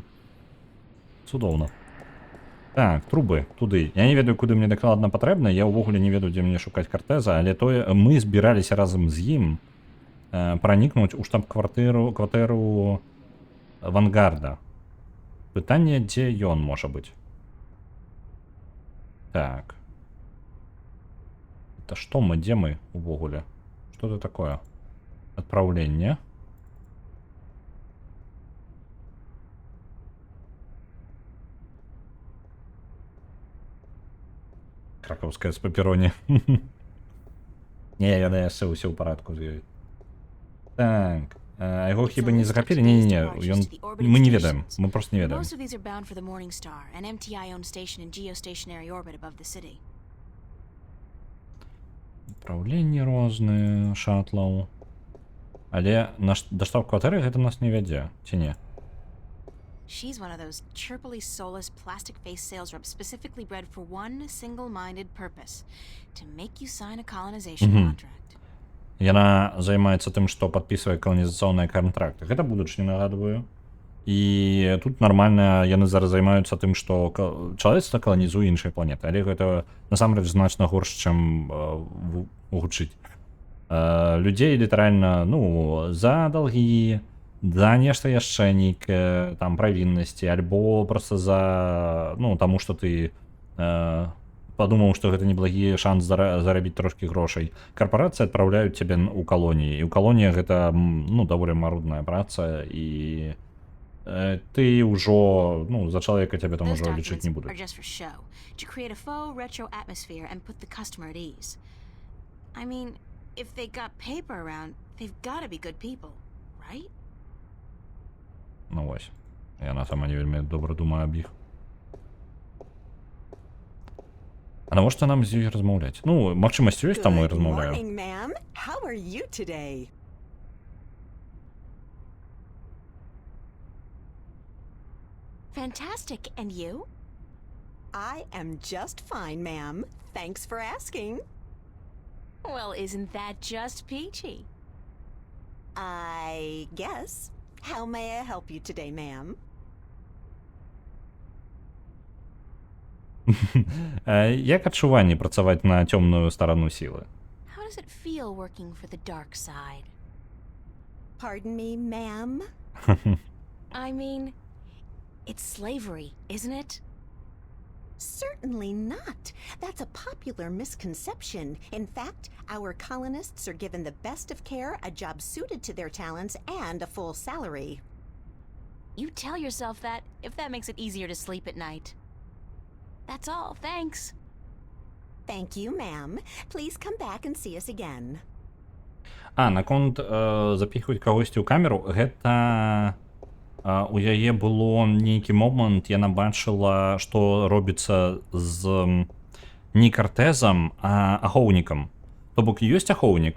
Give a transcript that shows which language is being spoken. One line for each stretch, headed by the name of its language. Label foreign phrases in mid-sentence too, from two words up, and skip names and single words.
Belarusian: Цудоўна. Так, трубы, туды. Я не ведаю, куды мне дакладна патрэбна, я ўвогуле не ведаю, дзе мне шукаць картэза, але тое, мы збіраліся разам з ім пранікнуць у штаб-кватэру Вангарда. Пытанне, дзе ён можа быць. Так.
Russian: Это что мы, где мы увогуле? Что это такое? Отправление. Краковская с пепперони.
Belarusian: Не, я яшчэ ўсё ў парадку з ёй. Так. А яго хіба не захапілі? Не-не-не, мы не ведаем. Мы просто не ведаем. Управленні розныя, шатлаў. Але да штаб-кватэры гэта нас не вядзе, ці не?
English: She's one of those chirpily soulless plastic-faced sales reps specifically bred for one single-minded purpose: to make you sign a colonization contract.
Belarusian: Яна займаецца тым, што падпісвае каланізацыйныя кантракты. Гэта будучыня, нагадваю. І тут нармальна яны зараз займаюцца тым, што чалавецтва каланізуе іншыя планеты, але гэта насамрэч значна горш, чым гучыць. Людзей літаральна, за далгі, за нешта яшчэ нейкае там правіннасці, альбо просто за, таму што ты падумаў, што гэта неблагі шанс зарабіць трошкі грошай. Карпорацыі адпраўляюць цябе ў калоніі, і ў калоніях гэта, даволі марудная праца, і ты ўжо, за чалавека цябе там ужо лічыць не будуць.
English: I mean, if they got paper around, they've got to be good people, right?
Belarusian: Ну вось. Яна сама не вельмі добра думае аб іх. А навошта нам з ёй размаўляць? Магчымасць ёсць, таму і размаўляю.
English: Good morning, ma'am. How are you today? Fantastic. And you? I am just fine, ma'am. Thanks for asking. Well, isn't that just peachy? I guess. How may I help you today, ma'am?
Belarusian: Як адчуванне працаваць на цёмную старану сілы?
English: How does it feel working for the dark side? Pardon me, ma'am? I mean, it's slavery, isn't it? Certainly not. That's a popular misconception. In fact, our colonists are given the best of care, a job suited to their talents, and a full salary. You tell yourself that if that makes it easier to sleep at night. That's all, thanks. Thank you, ma'am. Please come back and see us again.
Belarusian: Наконт запихваць кагосьці ў камеру, гэта у яе было нейкі момант, яна бачыла, што робіцца з не картезам, а ахоўнікам. То бок ёсць ахоўнік.